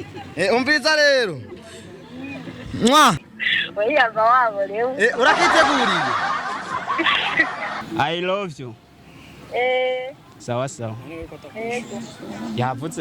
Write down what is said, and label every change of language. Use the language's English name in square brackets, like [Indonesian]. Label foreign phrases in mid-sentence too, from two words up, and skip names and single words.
[Rundi] Umviriza rero. Mwa. Oyaza wabo rero. Urakiteguriye? [English] I love you. [Swahili] Sawa sawa. [Rundi] Yego. Yavutse